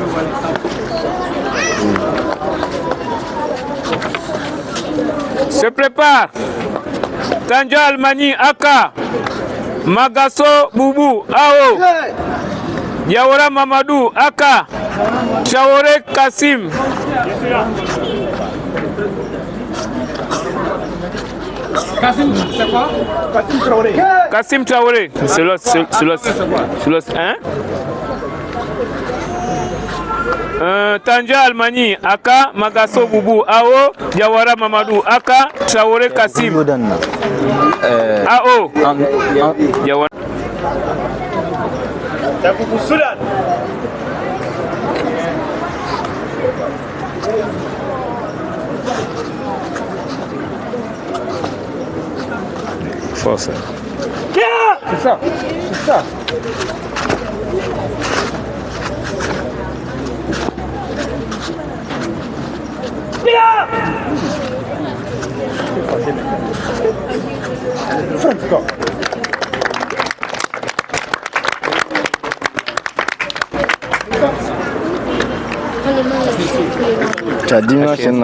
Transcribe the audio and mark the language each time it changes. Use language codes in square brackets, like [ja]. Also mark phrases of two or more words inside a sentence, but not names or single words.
[fr] Se prépare. Tanja Almani, Aka. Magasso Boubou, Ao. Diawara Mamadou, Aka. Traoré Kassim. Kassim, c'est quoi? Kassim Traoré. Kassim Traoré. C'est l'autre. Hein? Tanja Almani, Aka, Magasso Boubou, Ao, Diawara Mamadou, Aka, Traoré Kassim. Ao. Diawara. Soudan. Force. C'est ça. C'est ça. Tu as 10 minutes,